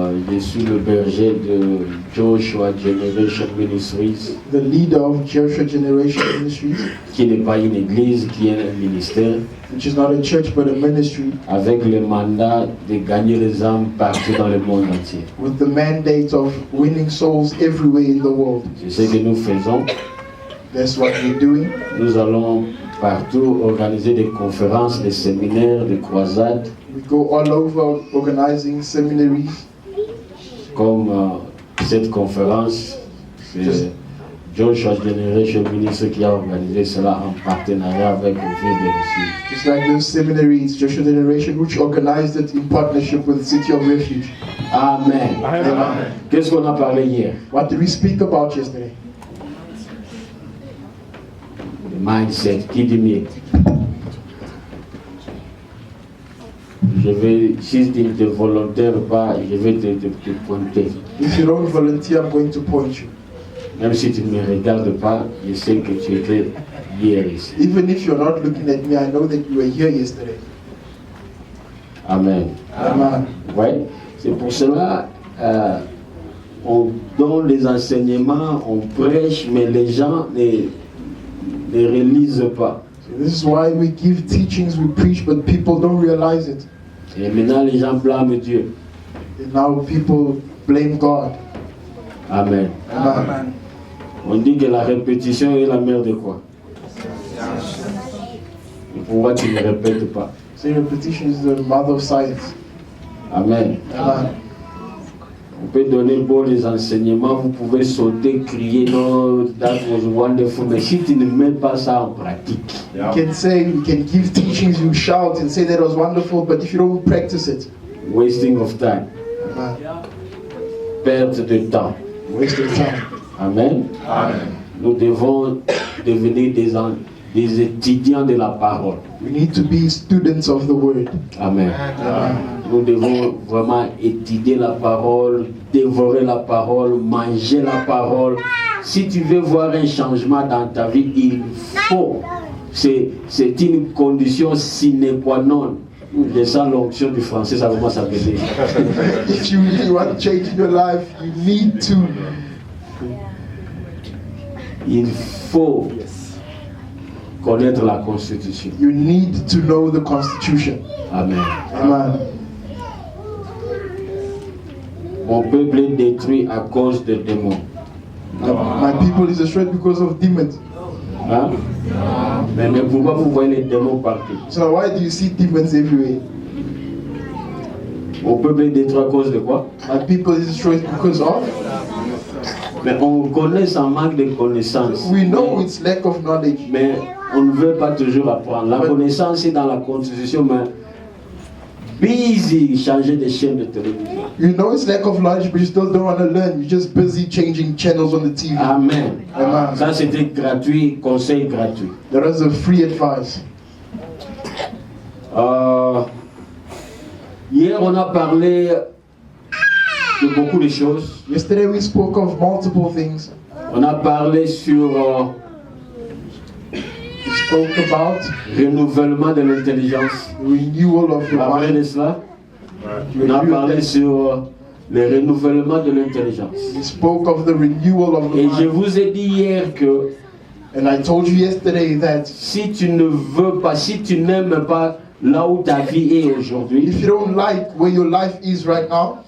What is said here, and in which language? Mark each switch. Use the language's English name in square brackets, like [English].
[French] Je suis le berger de Joshua Generation Ministries, [English] The leader of Joshua Generation Ministries, [French] qui n'est pas une église, qui est un ministère, [English] which is not a church but a ministry, [French] avec le mandat de gagner les âmes partout dans le monde entier. [English] with the mandate of winning souls everywhere in the world. [French] C'est ce que nous faisons. [English] That's what we're doing. [French] Nous allons partout organiser des conférences, des séminaires, des croisades, [English] We go all over organizing seminaries. [French] comme cette conférence. C'est Joshua Generation Ministry qui a organisé cela en partenariat avec le Ville de Refuge. [English] Just like those seminaries, Joshua Generation, which organized it in partnership with the City of Refuge. [French] Amen. [English] Amen. [French] Qu'est-ce qu'on a parlé hier? [English] What did we speak about yesterday? [French] Le mindset. Qui dit mieux? Si tu ne te volontaires pas, je vais te pointer. [English] If you don't volunteer, I'm going to point you. [French] Même si tu ne me regardes pas, je sais que tu étais hier ici. [English] Even if you're not looking at me, I know that you were here yesterday. [French] Amen. [English] Amen. [French] Ouais. C'est pour cela on donne les enseignements, on prêche, mais les gens ne réalisent pas. [English] So this is why we give teachings, we preach, but people don't realize it. [French] Et maintenant, les gens blâment Dieu. [English] And now people blame God. [French] Amen. [English] Amen. [French] On dit que la répétition est la mère de quoi? Et pourquoi tu ne répètes pas? [English] So repetition is the mother of science. [French] Amen. [English] Amen. [French] On peut donner beau les enseignements, vous pouvez sauter, crier, non, [English] that was wonderful, [French] mais si tu ne mets pas ça en pratique, [English] You can say, you can give teachings, you shout and say that was wonderful, but if you don't practice it, wasting of time, amen, [French] perte de temps. [English] waste of time. [French] Amen. [English] Amen. [French] Nous devons devenir des étudiants de la parole. [English] We need to be students of the word. [French] Amen. [English] Amen. [French] Nous devons vraiment étudier la parole, dévorer la parole, manger la parole. Si tu veux voir un changement dans ta vie, il faut. C'est une condition sine qua non. Je sens l'onction du français, ça commence à m'aider. [English] If you really want to change in your life, you need to. [French] Il faut connaître la Constitution. [English] You need to know the Constitution. [French] Amen. [English] Amen. [French] Mon peuple est détruit à cause des démons. [English] My people is destroyed because of demons. [French] Hein? Mais pourquoi vous voyez les démons partout? [English] So why do you see demons everywhere? [French] Mon peuple est détruit à cause de quoi? [English] My people is destroyed because of. [French] Mais on connaît sans manque de connaissances. [English] We know it's lack of knowledge. [French] Mais on ne veut pas toujours apprendre. La connaissance est dans la Constitution, mais busy changer de chaîne de télévision. [English] You know it's lack of knowledge, but you still don't want to learn. You're just busy changing channels on the TV. [French] Amen. [English] Amen. [French] Ça c'était gratuit, conseil gratuit. [English] There is a free advice. [French] Hier on a parlé de beaucoup de choses. [English] Yesterday we spoke of multiple things. [French] On a parlé sur [English] We spoke about [French] renouvellement de l'intelligence. [English] renewal of [French] Vous [English] the [French] vous rappelez de [English] mind. [French] cela? On a parlé sur le renouvellement de l'intelligence. [English] We spoke of the renewal of the [French] Et je [English] mind. [French] vous ai dit hier que [English] And I told you yesterday that [French] si tu ne veux pas, si tu n'aimes pas là où ta vie est aujourd'hui, [English] if you don't like where your life is right now,